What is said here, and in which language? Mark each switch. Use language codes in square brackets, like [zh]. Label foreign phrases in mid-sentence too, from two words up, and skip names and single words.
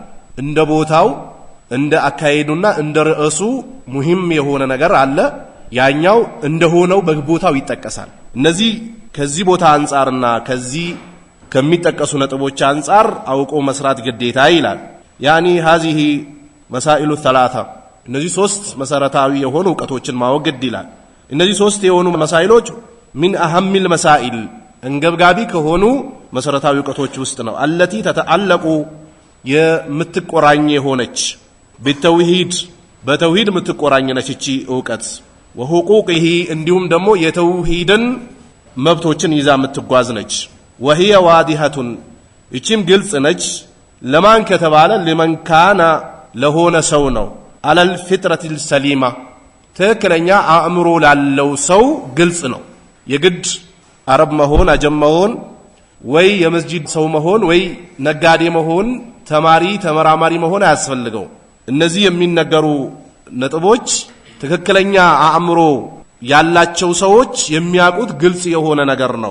[am] እንደ ቦታው እንደ አካሄዱና እንደ ርዕሱ ሙሂም የሆነ ነገር አለ፣ ያኛው እንደሆነው በቦታው ይጠቀሳል። እነዚህ ከዚህ ቦታ አንፃርና ከዚህ ከሚጠቀሱ ነጥቦች አንፃር አውቆ መስራት ግዴታ ይላል። ያኒ [ar] هذه مسائل الثلاثه [am] እነዚህ ሶስት መሰረታዊ የሆኑ ዕውቀቶችን ማወቅ ግድ ይላል። እነዚህ ሶስት የሆኑ መሳኢሎች [ar] من اهم المسائل [am] እንገብጋቢ ከሆኑ መሰረታዊ ዕውቀቶች ውስጥ ነው። [ar] التي تتعلق [am] የምትቆራኝ የሆነች بالتوحيد በተውሂድ የምትቆራኝ ነች እቺ ዕውቀት። وحقوقه እንዲሁም ደግሞ የተውሂድን መብቶችን ይዛ የምትጓዝ ነች። [ar] وهي واضحة [am] እቺም ግልጽ ነች። ለማን ከተባለ [ar] لمن كان [am] ለሆነ ሰው ነው። [ar] على الفطرة السليمة [am] ትክክለኛ አእምሮ ላለው ሰው ግልጽ ነው። የግድ አረብ መሆን አጀም መሆን ወይ የመስጂድ ሰው መሆን ወይ ነጋዴ መሆን ተማሪ ተመራማሪ መሆን አያስፈልገው። እነዚህ የሚነገሩ ነጥቦች ትክክለኛ አእምሮ ያላቸው ሰዎች የሚያውቁት ግልጽ የሆነ ነገር ነው